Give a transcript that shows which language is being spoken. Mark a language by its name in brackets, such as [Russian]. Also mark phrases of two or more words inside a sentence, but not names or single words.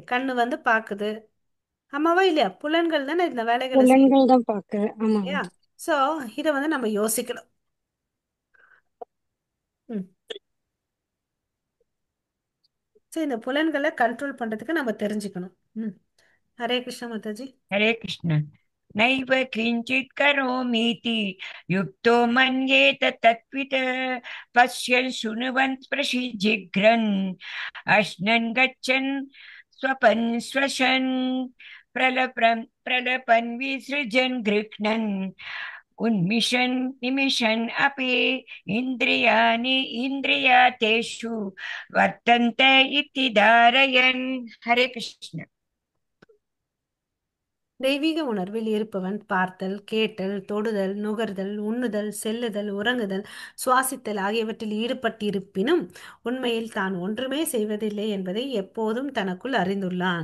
[Tamil] கண்ணு வந்து பாக்குது. ஆமாவா இல்லையா? புலன்கள் தானே இந்த வேலைகளை செய்யுது புலன்கள் தான் பாக்குது. ஆமா இல்லையா? மாதாஜி. ஸோ இதை வந்து நம்ம யோசிக்கணும். ம். ஸோ இந்த புலன்களை கண்ட்ரோல் பண்றதுக்கு நம்ம தெரிஞ்சுக்கணும். ம். ஹரே கிருஷ்ண மாதாஜி. [Sanskrit] हरे कृष्ण। नैव किञ्चित् करोमीति युक्तो मन्येत तत्त्वित् पश्यन् शृण्वन् प्रशिजिघ्रन् अश्नन् गच्छन् स्वपन् श्वसन् प्रलपन् विसृजन् गृह्णन् उन्मिषन् निमिषन् अपि इन्द्रियाणि इन्द्रियातेषु वर्तन्ते इति धारयन्। हरे कृष्ण। [Tamil] தெய்வீக உணர்வில் இருப்பவன் பார்த்தல், கேட்டல், தொடுதல், நுகர்தல், உண்ணுதல், செல்லுதல், உறங்குதல், சுவாசித்தல் ஆகியவற்றில் ஈடுபட்டிருப்பினும் உண்மையில் தான் ஒன்றுமே செய்வதில்லை என்பதை எப்போதும் தனக்குள் அறிந்துள்ளான்.